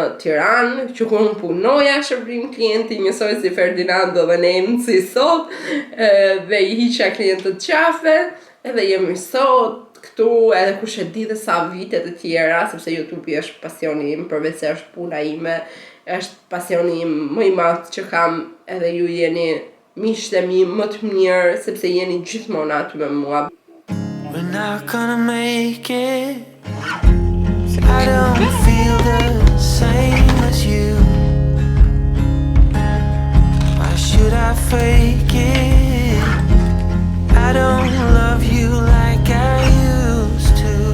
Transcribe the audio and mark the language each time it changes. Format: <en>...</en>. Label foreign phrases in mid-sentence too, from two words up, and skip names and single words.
<sq>Tiranë, që kur unë punoja shërbim klienti, njësoj si Ferdinando dhe Nenci sot, dhe I hiqja klientët qafe, edhe jemi sot këtu, edhe kush e di dhe sa vite të tjera, sepse YouTube është pasioni im, përveç se është puna ime, është pasioni im më I madh që kam, edhe ju jeni miqtë mi më të mirë, sepse jeni gjithmonë aty me mua.</sq> <en>We're not gonna make it. I don't feel the same as you. Why should I fake it? I don't love you like I used to.</en>